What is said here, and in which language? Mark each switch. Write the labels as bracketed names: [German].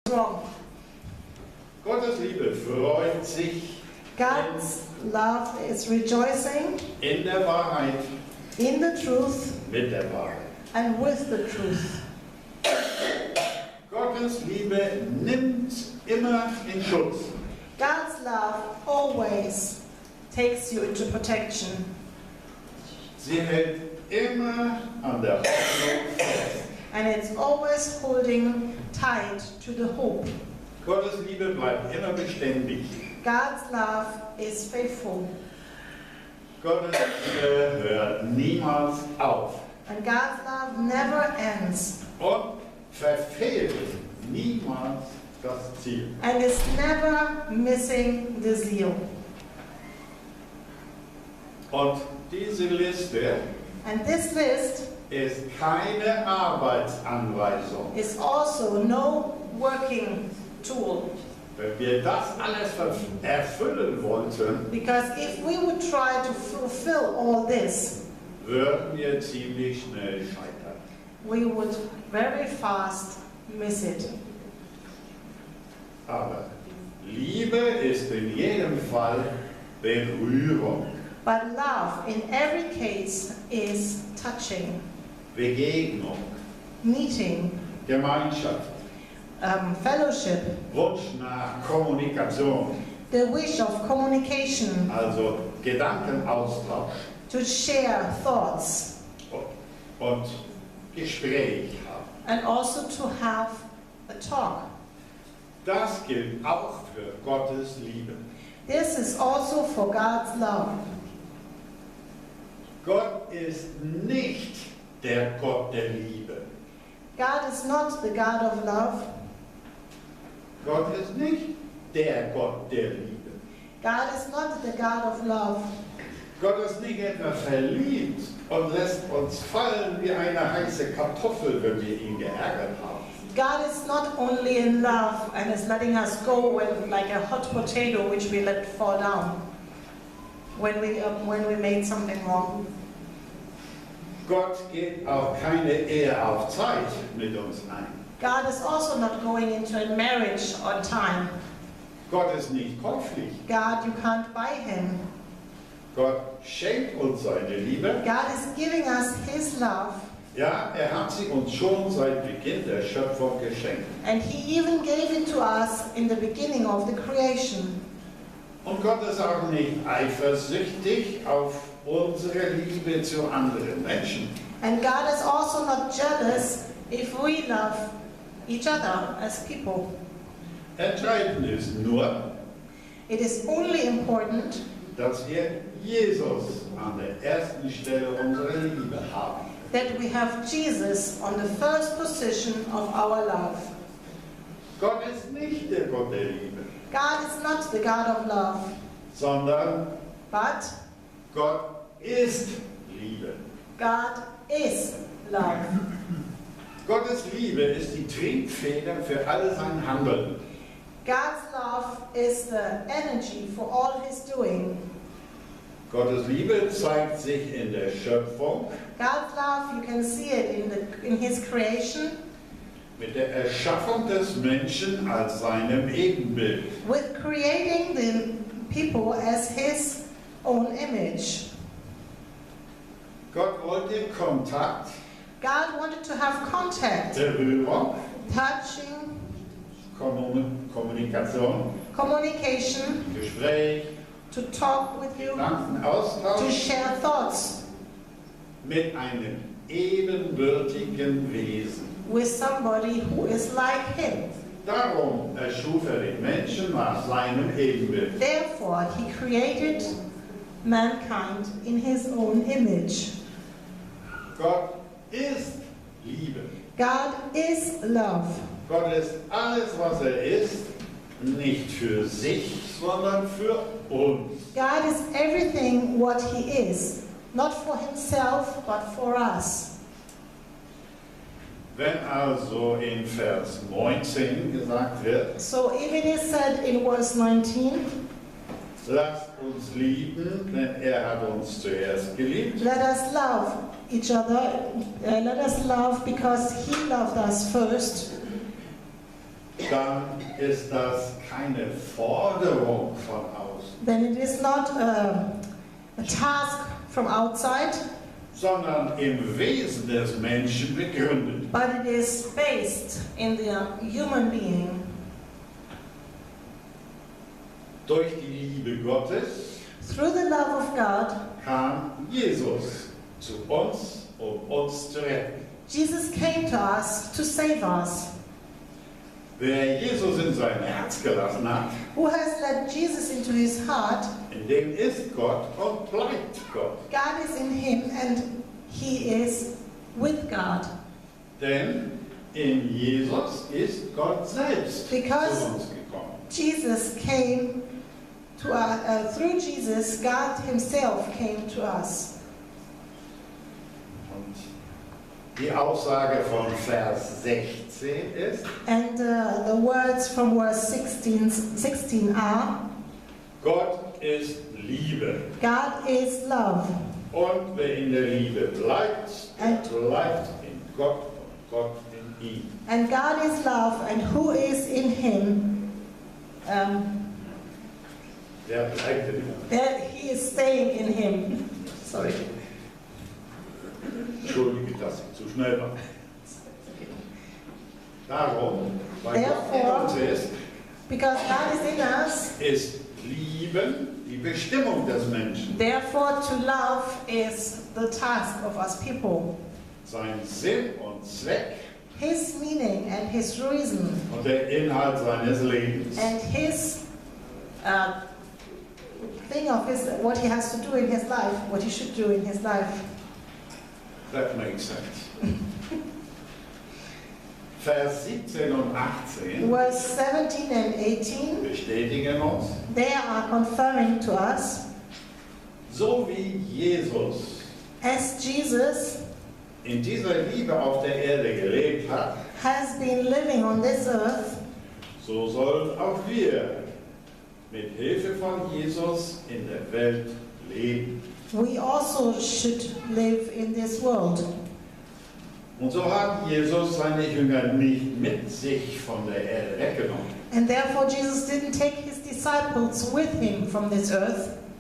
[German] Gottes Liebe freut sich [English] God's love is rejoicing [German] in der Wahrheit, [English] in the truth [German] mit der Wahrheit. [English] and with the truth. [German] Gottes Liebe nimmt immer in Schutz. [English] God's love always takes you into protection. [German] Sie hält immer an der Hoffnung fest. [English] And it's always holding tight to the hope. [German] Gottes Liebe bleibt immer beständig. [English] God's love is faithful. [German] Gottes Liebe hört niemals auf [English] And God's love never ends. [German] und verfehlt niemals das Ziel. [English] And is never missing the zeal. [German] Und diese Liste [English] And this list [German] ist keine Arbeitsanweisung. [English] is also no working tool. [German] Wenn wir das alles erfüllen wollten, [English] Because if we would try to fulfill all this, [German] würden wir ziemlich schnell scheitern. [English] we would very fast miss it. [German] Aber Liebe ist in jedem Fall Berührung, [English] But love in every case is touching, [German] Begegnung, [English] meeting, [German] Gemeinschaft, [English] fellowship, [German] Wunsch nach Kommunikation, [English] the wish of communication, [German] also Gedankenaustausch [English] to share thoughts, [German] und Gespräch haben. [English] and also to have a talk. [German] Das gilt auch für Gottes Liebe. [English] This is also for God's love. [German] Gott ist nicht der Gott der Liebe. [English] God is not the God of love. [German] Gott ist nicht der Gott der Liebe. [English] God is not the God of love. [German] Gott ist nicht etwa verliebt und lässt uns fallen wie eine heiße Kartoffel, wenn wir ihn geärgert haben. [English] God is not only in love and is letting us go when, like a hot potato which we let fall down when we made something wrong. [German] Gott geht auch keine Ehe auf Zeit mit uns ein. [English] God is also not going into a marriage on time. [German] Gott ist nicht käuflich. [English] God, you can't buy him. [German] Gott schenkt uns seine Liebe. [English] God is giving us his love, [German] Ja, hat sie uns schon seit Beginn der Schöpfung geschenkt. [English] and he even gave it to us in the beginning of the creation. [German] Und Gott ist auch nicht eifersüchtig auf unsere Liebe zu anderen Menschen. [English] And God is also not jealous if we love each other as people. [German] Entscheidend ist nur, [English] It is only important [German] dass wir Jesus an der ersten Stelle unserer Liebe haben. [English] that we have Jesus on the first position of our love. [German] Gott ist nicht der Gott der Liebe, [English] God is not the God of love, [German] sondern [English] but [German] Gott ist Liebe. [English] God is love. [German] Gottes Liebe ist die Triebfeder für all sein Handeln. [English] God's love is the energy for all his doing. [German] Gottes Liebe zeigt sich in der Schöpfung [English] God's love, you can see it in his creation, [German] mit der Erschaffung des Menschen als seinem Ebenbild. [English] with creating the people as his own image. [German] Gott wollte Kontakt, [English] God wanted to have contact, [German] Berührung, [English] touching, [German] Kommunikation, [English] communication, [German] Gespräch, [English] to talk with you, to [German] Gedankenaustausch [English] share thoughts [German] mit einem ebenbürtigen Wesen. [English] with somebody who is like him. [German] Darum erschuf den Menschen nach seinem Ebenbild. [English] Therefore, he created mankind in his own image. [German] Gott ist Liebe. [English] God is love. [German] Gott ist alles, was er ist, nicht für sich, sondern für uns. [English] God is everything what he is, not for himself, but for us. [German] Wenn also in Vers 19 gesagt wird, [English] So if it is said in verse 19, [German] lasst uns lieben, denn er hat uns zuerst geliebt, [English] let us love each other, let us love because he loved us first. [German] dann ist das keine Forderung von außen, [English] then it is not a task from outside, [German] sondern im Wesen des Menschen begründet. [English] but it is based in the human being. [German] Durch die Liebe Gottes [English] Through the love of God, [German] kam Jesus zu uns, um uns zu retten. [English] Jesus came to us to save us. [German] Wer Jesus in sein Herz gelassen hat, [English] Who has let Jesus into his heart? [German] in dem ist Gott und bleibt Gott. [English] God is in him and he is with God. [German] Denn in Jesus ist Gott selbst [English] Because [German] zu uns gekommen. [English] Jesus came to us, through Jesus, God himself came to us. [German] Und die Aussage von Vers 16 ist, [English] And the words from verse 16 are, [German] Gott ist Liebe. [English] God is love. [German] Und wer in der Liebe bleibt, [English] And- [German] bleibt in Gott und Gott in ihm. [English] And God is love, and who is in him, [German] Der bleibt in ihm. [English] that he is staying in him. Sorry. [German] Entschuldige, dass ich zu schnell war. Darum, weil Gott in [English] Therefore- [German] uns ist, [English] Because God is in us, [German] ist Lieben die Bestimmung des Menschen. [English] therefore to love is the task of us people. [German] Sein Sinn und Zweck [English] His meaning and his reason [German] und der Inhalt seines Lebens. [English] and his thing of his, what he has to do in his life, what he should do in his life. That makes sense. [German] Vers 17 und 18 [English] Verse 17 and 18, [German] bestätigen uns, [English] they are confirming to us, [German] so wie Jesus [English] as Jesus [German] in dieser Liebe auf der Erde gelebt hat, [English] has been living on this earth, [German] so sollen auch wir mit Hilfe von Jesus in der Welt leben. [English] we also should live in this world. [German] Und so hat Jesus seine Jünger nicht mit sich von der Erde weggenommen, [English] And therefore Jesus didn't take his disciples with him from this earth,